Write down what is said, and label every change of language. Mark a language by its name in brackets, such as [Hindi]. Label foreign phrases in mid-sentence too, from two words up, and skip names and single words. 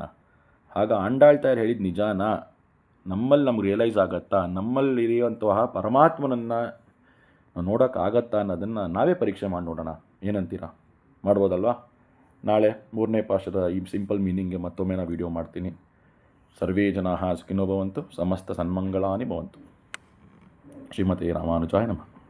[Kannada] ಆಗ ಆಂಡಾಳ್ ತಾಯಾರ್ ಹೇಳಿದ ನಿಜಾನ ನಮ್ಮಲ್ಲಿ ನಮ್ಗೆ ರಿಯಲೈಸ್ ಆಗತ್ತಾ, ನಮ್ಮಲ್ಲಿರುವಂತಹ ಪರಮಾತ್ಮನನ್ನು ನೋಡೋಕ್ಕಾಗತ್ತಾ ಅನ್ನೋದನ್ನು ನಾವೇ ಪರೀಕ್ಷೆ ಮಾಡಿ ನೋಡೋಣ. ಏನಂತೀರಾ? ಮಾಡ್ಬೋದಲ್ವಾ? ನಾಳೆ 3ನೇ ಪಾಶದ ಈ [English] simple meaning [Kannada] ಮತ್ತೊಮ್ಮೆ ನಾನು ವಿಡಿಯೋ ಮಾಡ್ತೀನಿ. [Sanskrit] ಸರ್ವೇ ಜನಾಃ ಸುಖಿನೋ ಭವಂತು, ಸಮಸ್ತ ಸನ್ಮಂಗಳಾನಿ ಭವಂತು. ಶ್ರೀಮತೆ ರಾಮಾನುಜಾಯ ನಮಃ.